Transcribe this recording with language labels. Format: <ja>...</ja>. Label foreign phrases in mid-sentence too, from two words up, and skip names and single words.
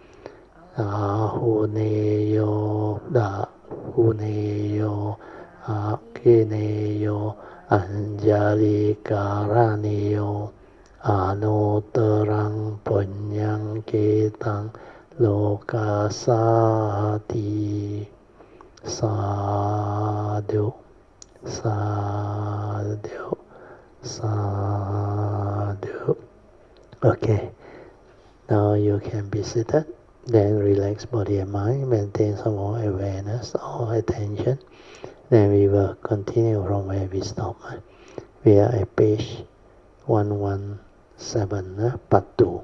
<pi>Ahuneyo Dahuneyo Akineyo Anjali Karaneyo Anutarang Punyang Ketang Lokasati Sadhu Sadhu Sadhu.</pi> <en>Okay, now you can be seated. Then relax body and mind, maintain some more awareness or attention. Then we will continue from where we stop. We are at page 117, part 2.</en>